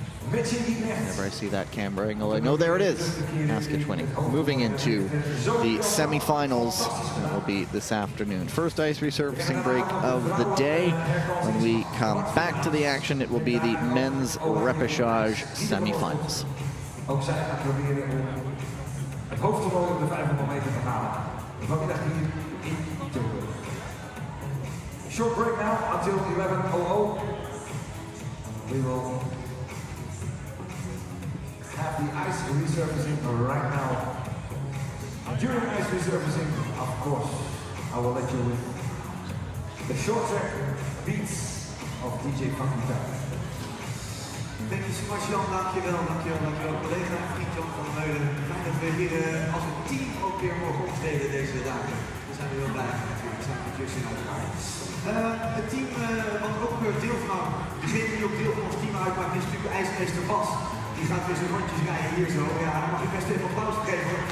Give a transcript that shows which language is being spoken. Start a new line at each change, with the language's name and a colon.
English: Whenever I see that camera angle, I know there it is. Askic winning. Moving into the semifinals. That will be this afternoon. First ice resurfacing break of the day. When we come back to the action, it will be the men's repechage semifinals.
Dutch: Ook zij gaat proberen om het hoofdtoernooi op de 500 meter te halen. Vanmiddag hier in Tilburg.
English: Short break now until 11:00. We will have the ice resurfacing right now. During ice resurfacing, of course, I will let you with the short track beats of DJ Funky Time. Thank you so much, Jan.
Dutch: Dankjewel collega en vriend
English: Jan van der Meulen.
Dutch: Fijn dat we hier als een team ook weer mogen optreden deze dagen. Daar zijn we heel blij mee natuurlijk, samen met Justin uiteraard. Het team wat ook deel van, degene die ook deel van ons team uitmaakt, is natuurlijk ijsmeester Bas. Die gaat weer zijn rondjes rijden hier zo. Ja, dan mag ik best even applaus geven.